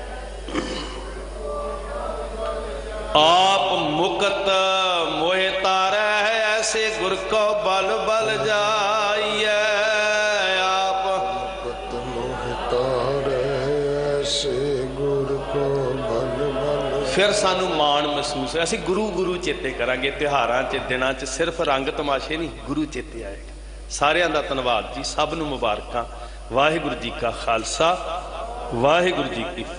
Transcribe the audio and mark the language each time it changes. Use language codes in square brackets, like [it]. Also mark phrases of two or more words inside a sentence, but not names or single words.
[pa] ਆਪ ਮੁਕਤ ਮੋਹੇ ਤਾਰੈ, ਗੁਰ ਕੋ ਬਲ ਬਲ ਜਾਈਏ ਆਪ ਮੁਕਤ ਮੋਹ ਤਾਰੇ ਐਸੇ ਗੁਰ ਕੋ ਬਲ ਬਲ। ਫਿਰ ਸਾਨੂੰ ਮਾਣ ਮਹਿਸੂਸ ਹੈ, ਅਸੀਂ ਗੁਰੂ ਗੁਰੂ ਚੇਤੇ ਕਰਾਂਗੇ। ਤਿਉਹਾਰਾਂ ਚ ਦਿਨਾਂ ਚ ਸਿਰਫ਼ ਰੰਗ ਤਮਾਸ਼ੇ ਨਹੀਂ, ਗੁਰੂ ਚੇਤੇ ਆਏਗਾ। ਸਾਰਿਆਂ ਦਾ ਧੰਨਵਾਦ ਜੀ, ਸਭ ਨੂੰ ਮੁਬਾਰਕਾਂ। ਵਾਹਿਗੁਰੂ ਜੀ ਕਾ ਖਾਲਸਾ, ਵਾਹਿਗੁਰੂ ਜੀ ਕੀ ਫਤਿਹ।